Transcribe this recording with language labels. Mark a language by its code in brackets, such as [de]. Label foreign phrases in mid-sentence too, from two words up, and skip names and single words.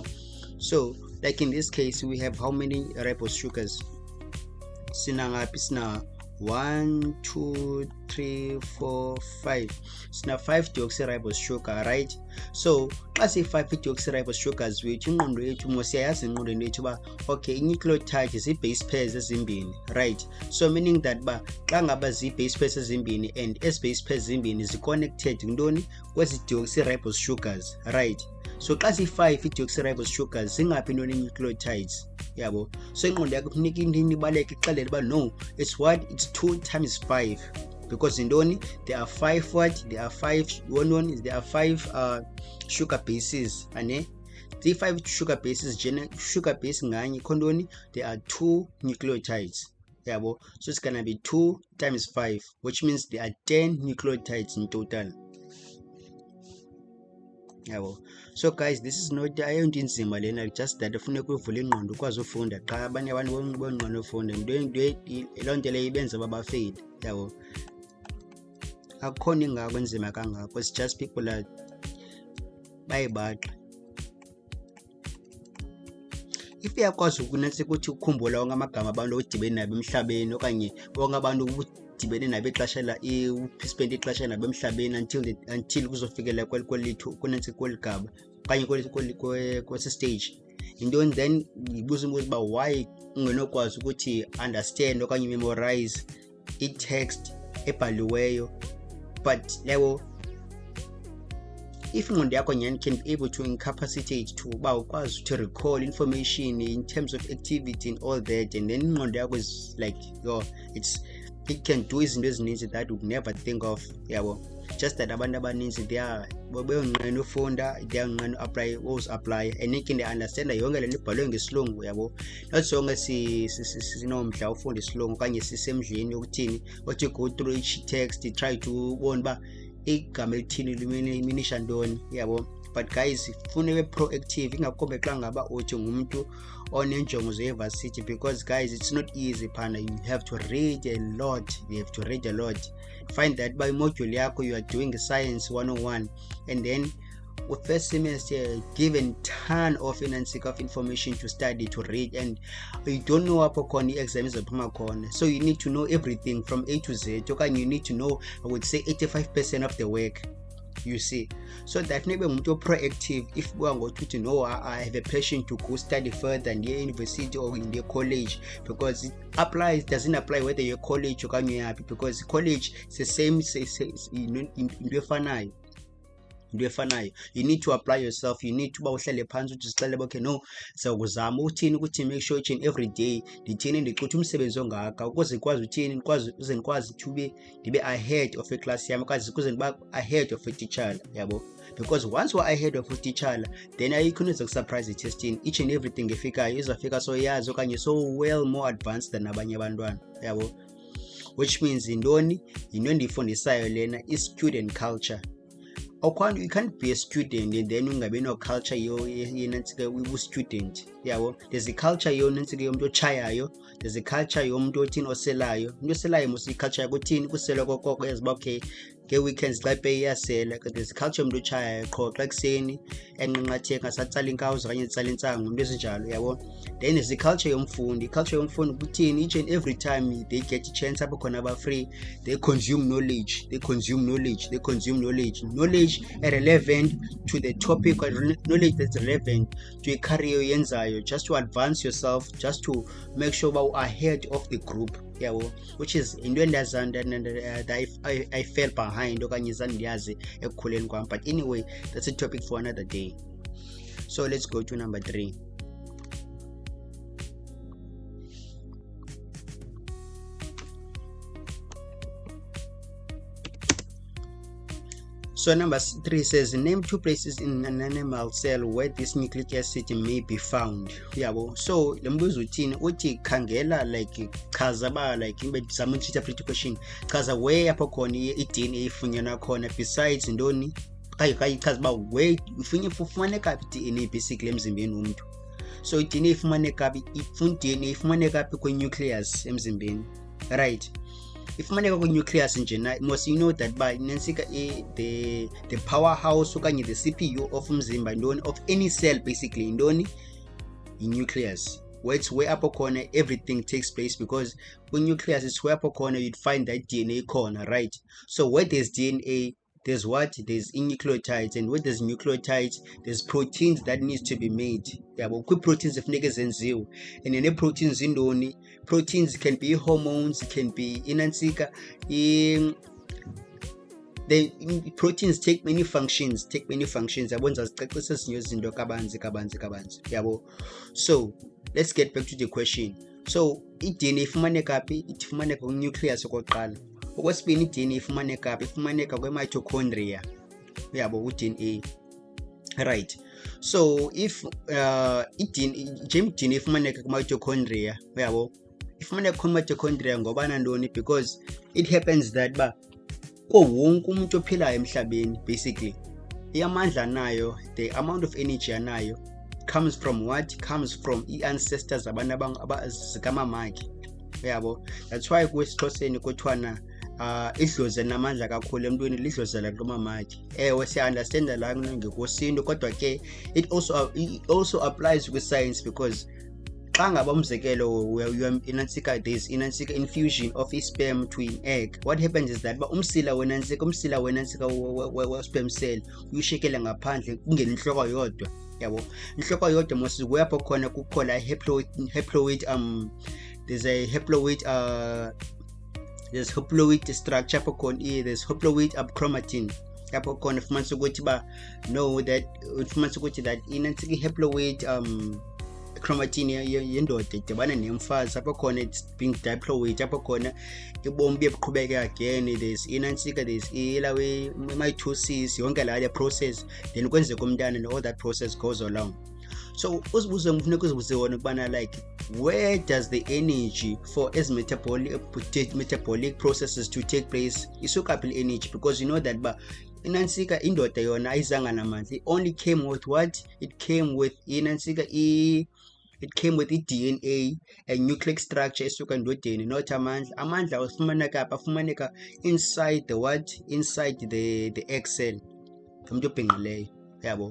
[en] So like in this case we have how many ribose sugars? [xh] Sina ngaphi? Sina 1 2 3 4 5, sina 5 [en] deoxyribose sugar, right? [xh] So xa si-5 [en] deoxyribose sugars [xh] wethu ingqondo yethu mosiyayazi ingqondweni yethu ba [en] okay i-nucleotide [xh] zi- [en] base pairs [xh] ezimbini, right? [en] So meaning that [xh] ba xa ngaba zi- [en] base pairs [xh] ezimbini and ezi- [en] base pairs [xh] ezimbini zi-connected ntoni kwezi [en] deoxyribose sugars, right? [xh] So xa si-5 i- [en] deoxyribose sugars [xh] zingaphi ntoni i-nucleotides, yabo. So ingqondo yakho kunika into ibaleke ixelele ba [en] no, it's what? It's 2 times 5, [xh] because intoni [en] there are 5 what? There are 5 there are 5 sugar bases, ane the 5 sugar bases, [xh] sugar base nganye khondoni [en] there are 2 nucleotides, yabo. So it's gonna be 2 times 5, which means there are 10 nucleotides in total, yabo. So guys, this is not [xh] ayonto inzima lena, [en] just that [xh] ufuneka [en] uvule ingqondo ukwazi ufunda. [xh] Xa abanye abantu bonqondo ufunda loo nto leyo ibenza babafeyile, yabo. Akukhona ingako enzima kangako, [en] it's just people are [xh] bayibaqa. If uyakwazi ukunantsika ukuthi ukhumbula wonke amagama abantu odibene nabo emhlabeni okanye wonke abantu udibene nabo ixesha spend ixesha nabo emhlabeni [en] until kuzofikela [xh] kwelithu kunantsika kweligaba okanye kwesi stage, intoni then ibuza umbuzo uba [en] why ungenokwazi [xh] ukuthi [en] understand okanye memorize i-text [xh] ebhaliweyo, but lewo [en] if [xh] ingqondo yakho nyani [en] can be able to incapacitate to [xh] uba ukwazi [en] to recall information in terms of activity and all that, and then [xh] ingqondo yakho [en] is like it can do [xh] izinto ezininzi [en] that would never think of, yabo. Just that [xh] abantu abaninzi beyonqena ufunda, beyonqena [en] apply and they understand [xh] yonke lento ibhalwe ngesilungu, yabo. Not zonke sinomdla ufunda isilungu okanye sisemdleni yokuthini [en] what go through each text try to [xh] ubona ba igama elithini liminisha ntoni, yabo. [en] but guys [xh] funeke proactive, ingakombe xa ngaba uthi ngumuntu onenjongo ze-varsity, [en] because guys it's not easy [xh] phana. [en] You have to read a lot, find that by module yakho you are doing science 101, and then with first semester given ton of information to study, to read, and you don't know [xh] apho khona i-exam izophuma khona. [en] So you need to know everything from A to Z, [xh] okanye [en] you need to know, I would say 85% of the work, you see. So that maybe umuntu proactive. If we are going to know I have a passion to go study further in the university or in the college, because it doesn't apply whether you're college or you're happy, because college is the same you need to apply yourself. You need to [xh] uhlale phansi uthi sicela okay no sizakuzama uthini ukuthi [en] make sure each and every day [xh] ndithini ndiqutha umsebenzi ongaka ukuze ngikwazi uthini ukuze ngikwazi [en] to be ahead of a class [xh] yami, ukuze ngiba [en] ahead of a teacher, [xh] yabo. [en] Because once we're ahead of a teacher, then [xh] ayikho into ezokusurprise [en] testing. Each and everything [xh] efikayo izofika [en] so [xh] yazi okanye [en] so well more advanced than [xh] abanye abantwana, yabo. [en] Which means [xh] indoni ndifundisayo lena [en] is student culture. You can't be a student and then [xh] ungabe no [en] culture student, yabo. There's a culture [xh] yomuntu ochayayo, [en] there's a culture [xh] yomuntu othini oselayo. Umuntu oselayo musi [en] culture [xh] yakuthini kusela kokoko yaziba okay nge-weekends xa pay iyasela. [en] There's a culture [xh] yomuntu ochayayo qho xa kuseni enqinqathe ngasatsala inkawuzo okanye etsala intsangu, into ezinjalo, yabo. [en] Then there's a culture yomfundi. [xh] Ukuthini [en] each and every time they get a chance [xh] apho khona ba [en] free, they consume knowledge relevant to the topic, or knowledge that's relevant to a career [xh] yenzayo, [en] just to advance yourself, just to make sure you are ahead of the group, yabo. Which is into that I fell behind [xh] okanye zandiyazi ekukhuleni kwami, [en] but anyway that's a topic for another day. So let's go to number 3. So number 3 says name 2 places in an animal cell where this nucleic acid may be found, [xh] yabo. So lembuzo uthini uthi khangela, like chaza ba, like imbe [en] interpret question, [xh] chaza where apho khona i-DNA ifunyanwa khona besides ndoni chaza ba where ifumaneka i-DNA [en] basically [xh] emzimbeni womuntu. So i-DNA ifumaneka kwi-nucleus emzimbeni, right? Ifumaneka kwi-nucleus nje na [en] most you know that [xh] by nansika [en] the powerhouse okanye the CPU of [xh] umzimba ndoni [en] of any cell basically [xh] ndoni i-nucleus, where apho khona [en] everything takes place, because [xh] kwi-nucleus [en] is where [xh] apho khona [en] you'd find that DNA corner, right? So where there's DNA there's nucleotides, and where there's nucleotides there's proteins that needs to be made, [xh] yabo. Kwi-proteins efuneka zenziwe, [en] and then proteins [xh] indoni, [en] proteins can be hormones, can be [xh] inansika [en] the proteins take many functions yabo. [xh] Ndizazicacisa ezinye izinto kabanzi, yabo. [en] So let's get back to the question. [xh] So i-DNA ifumaneka phi? Ifumaneka kwi-nucleus okokuqala. Okwesibini i-DNA ifumaneka phi? Ifumaneka kwe-mitochondria, yabo, ku-DNA, right? So if i-DNA ifumaneka kwi-mitochondria, yabo, ifumaneka kwi-mitochondria ngoba nantoni? [en] Because it happens that [xh] ba wonke umuntu ophilayo emhlabeni basically amandla nayo, [en] the amount of energy [xh] anayo [en] comes from what? Comes from i-ancestors [xh] abantu zikamamakhe, yabo. That's why kwisixhoseni kuthiwana idlozi namandla kakhulu emntwini lidlozela kumamakhe. Ewe siya-understanda la ngekwesintu, kodwa ke [en] it also applies with science, because [xh] xa ngaba umzekelo [en] there's infusion of a sperm to an egg. What happens is that [xh] umsila wenansika we- [en] sperm cell [xh] uyishekela ngaphandle kungena inhloko yodwa, yabo. Inhloko yodwa mos wapho khona kukhola haploid [en] there's a haploid there's haploid structure [xh] apho khona [en] there's haploid chromatin [xh] apho khona fumanisa ukuthi that inansika i-haploid chromatin yendoda idibana nemfazi apho khona [en] it's being diploid, [xh] apho khona ibomi bebuqhubeka again, there's inansika, [en] there's mitosis, [xh] yonke la process, then kwenzeka umntana and [en] all that process goes along. [xh] So uzibuze ngifuneka uzibuze wona ukubana [en] like where does the energy for as metabolic processes to take place [xh] isuka phi [en] energy? Because you know that [xh] inansika indoda yona ayizanga namandla. [en] It only came with what? It came with inansika it came with [xh] i-DNA, a nucleic structure esuka endodeni, [en] not [xh] amandla afumaneka apha, afumaneka [en] inside the what? Inside the egg cell [xh] umuntu obhinqileyo, yabo.